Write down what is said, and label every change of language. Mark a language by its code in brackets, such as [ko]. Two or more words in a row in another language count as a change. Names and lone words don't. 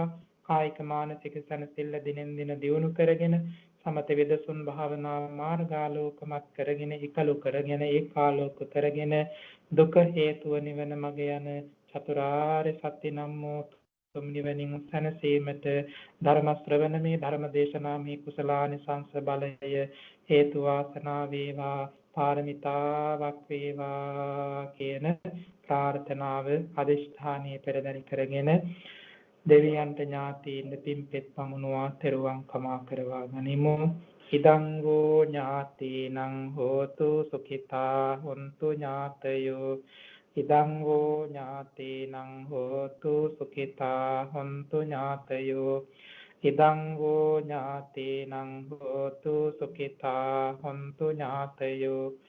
[si] කායික මානසික සැනසෙල්ල දිනෙන් දින දියුණු කරගෙන සමත විදසුන් භාවනා මාර්ගාලෝකමත් කරගෙන, ඉකලු කරගෙන, ඒකාලෝක කරගෙන දුක හේතුව නිවන මග යන චතුරාර්ය සත්‍ය නම් වූ තුම් නිවනින් සැනසීමට ධර්ම ශ්‍රවණමේ, ධර්ම දේශනාමේ කුසලානිසංස බලය හේතු වාසනා වේවා, පාරමිතාවක් වේවා කියන ප්‍රාර්ථනාව අදිෂ්ඨානීය පෙරදරි කරගෙන දෙවියන්ට ඥාතීන් පින්පෙත් පමුණුවා තෙරුවන් කමා කරවා ගනිමු. [pi] ඉදං වූ ඥාතීනං හෝතු සුඛිතා හොන්තු ඥාතයෝ. ඉදං වූ ඥාතීනං හෝතු සුඛිතා හොන්තු ඥාතයෝ. ඉදං වූ ඥාතීනං හෝතු සුඛිතා හොන්තු ඥාතයෝ.